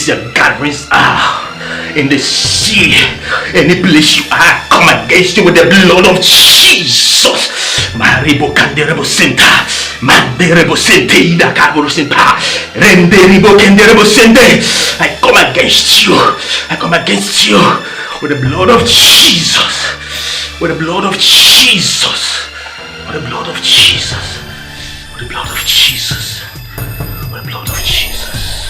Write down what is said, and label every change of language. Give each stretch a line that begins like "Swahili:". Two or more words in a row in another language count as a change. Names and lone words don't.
English: your gatherings are, in the sea, any place you are, come against you with the blood of Jesus. Maribo Canderebo Senta, Manderebo Sente, Ida Carbo Senta, Renderibo Canderebo Sente. I come against you. I come against you with the blood of Jesus. With the blood of Jesus. With the blood of Jesus. With the blood of Jesus. Blood of Jesus.